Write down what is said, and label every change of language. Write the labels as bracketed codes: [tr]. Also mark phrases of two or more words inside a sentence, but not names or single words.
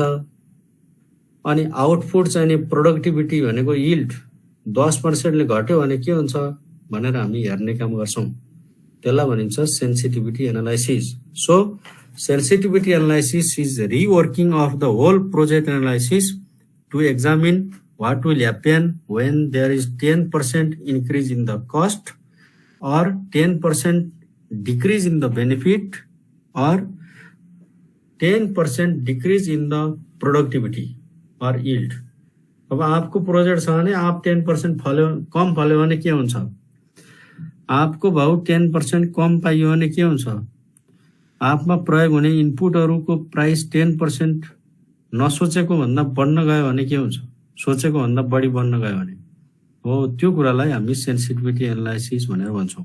[ne] अनि आउटपुट चाहिँ प्रोडक्टिभिटी भनेको यिल्ड 10%ले घट्यो भने के हुन्छ भनेर हामी हेर्ने काम गर्छौँ। त्यसलाई भनिन्छ [en] sensitivity analysis. So sensitivity analysis is reworking of the whole project analysis to examine what will happen when there is 10% increase in the cost or 10% decrease in the benefit or 10% decrease in the productivity or yield. [ne] अब आपको प्रोजेक्ट छ भने आप 10% कम फल्यो भने के हुन्छ? आपको भाउ 10% कम पाइयो भने के हुन्छ? आपमा प्रयोग हुने इनपुटहरूको प्राइस 10% नसोचेको भन्दा बढ्न गयो भने के हुन्छ? सोचेको भन्दा बढी बढ्न गयो भने हो त्यो कुरालाई हामी [en] sensitivity analysis [ne] भनेर भन्छौँ।